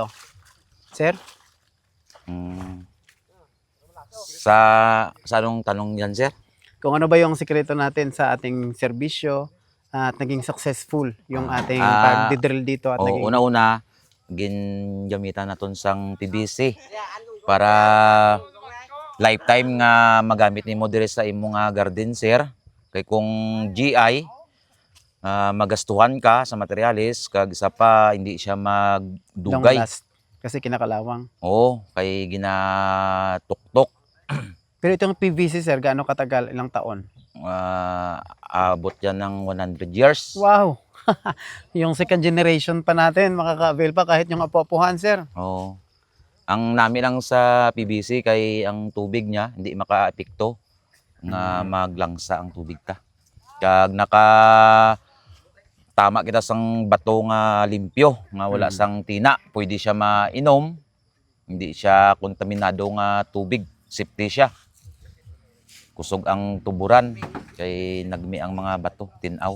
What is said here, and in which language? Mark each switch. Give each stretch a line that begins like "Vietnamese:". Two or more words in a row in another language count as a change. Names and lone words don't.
Filipino: Sir? Mm. Sa anong tanong yan, sir? Kung ano ba yung sikreto natin sa ating serbisyo at naging successful yung ating pagdidrill dito at naging...
Hiligaynon: Una-una, ginamitan naton sang PVC para lifetime nga magamit nimo diri sa imong garden, sir. Kay kung GI, magastuhan ka sa materialis, kag isa pa hindi siya long magdugay.
Filipino: last kasi kinakalawang.
Hiligaynon: Oo, kay ginatuktok.
Filipino: Pero itong PVC, sir, gaano katagal? Ilang taon? Abot yan ng 100 years. Wow! Yung
English: second generation
Filipino: pa natin, makaka-avail pa kahit yung apo-apuhan, sir.
Hiligaynon: Oo. Ang namin lang sa PVC kay ang tubig niya hindi makaapekto nga maglangsa ang tubig ta. Kag tama kita sang bato nga limpyo nga wala sang tina, pwede siya mainom, hindi siya kontaminado nga tubig, safety siya. Kusog ang tuburan kay nagmi ang mga bato, tinaw.